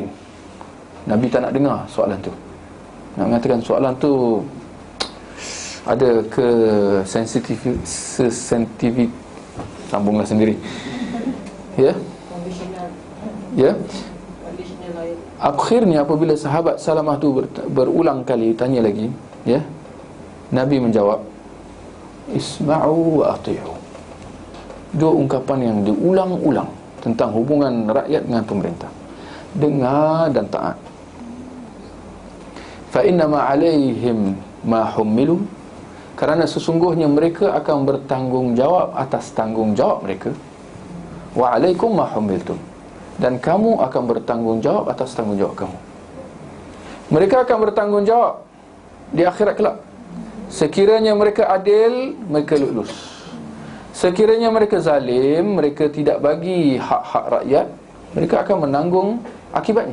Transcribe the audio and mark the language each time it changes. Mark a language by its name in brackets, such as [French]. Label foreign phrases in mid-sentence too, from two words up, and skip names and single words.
[Malay] Nabi tak nak dengar soalan tu. Nak mengatakan soalan tu ada ke sensitif, sambunglah sendiri. Ya. Ya. Akhirnya apabila sahabat Salamah tu berulang kali tanya lagi, ya, Nabi menjawab, [Arabic] "اسمعوا وأطيعوا." [Malay] Dua ungkapan yang diulang-ulang tentang hubungan rakyat dengan pemerintah. Dengar dan taat. [Arabic] فإنما عليهم ما حملوا, [Malay] kerana sesungguhnya mereka akan bertanggungjawab atas tanggungjawab mereka. [Arabic] وعليكم ما حملتم, [Malay] dan kamu akan bertanggungjawab atas tanggungjawab kamu. Mereka akan bertanggungjawab di akhirat kelak. Sekiranya mereka adil, mereka lulus. Sekiranya mereka zalim, mereka tidak bagi hak-hak rakyat, mereka akan menanggung akibatnya.